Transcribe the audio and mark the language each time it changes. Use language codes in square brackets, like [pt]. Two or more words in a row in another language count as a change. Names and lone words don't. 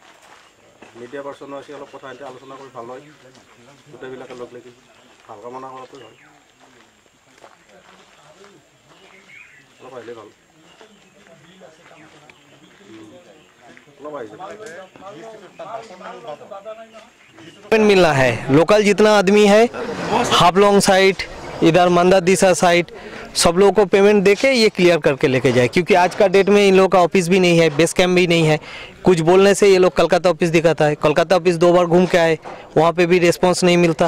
[as] মিডিয়া পাৰ্চনো আছে, অলপ কথা এতিয়া আলোচনা কৰি ভাল হয়, গোটেইবিলাকে লগ লাগি ভাল কামনা কৰাটো হয়। অলপ আহিলে ভাল, অলপ আহি যাব। [hi] मिलना है। लोकल जितना आदमी है हाफलॉन्ग साइड इधर मंदा दिशा साइड सब लोगों को पेमेंट देके ये क्लियर करके लेके जाए, क्योंकि आज का डेट में इन लोगों का ऑफिस भी नहीं है, [en] base camp [hi] भी नहीं है। कुछ बोलने से ये लोग कलकत्ता ऑफिस दिखाता है, कलकत्ता ऑफिस 2 बार घूम के आए, वहाँ पे भी रिस्पॉन्स नहीं मिलता।